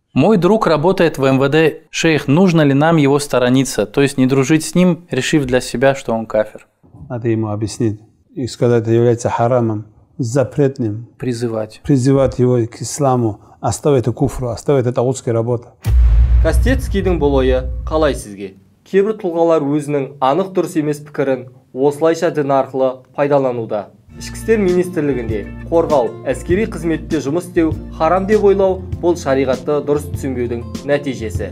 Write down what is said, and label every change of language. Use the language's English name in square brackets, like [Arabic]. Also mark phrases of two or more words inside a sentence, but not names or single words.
[Russian] Мой друг работает в МВД. Шейх, нужно ли нам его сторониться? То есть не дружить с ним, решив для себя, что он кафир. Надо ему объяснить. И сказать, это является харамом, запретным. Призывать его к исламу. Оставить это куфру, оставить это тағутская работа. [Kazakh] Кастецкийдің бұл ойы қалай сізге? Кейбір тұлғалар өзінің анық дұрыс емес пікірін осылайша дін арқылы пайдалануда. Ішкі істер министрлігінде қорғау, әскери қызметте жұмыс істеу харам деп ойлау бұл шариғатты дұрыс түсінбеудің нәтижесі.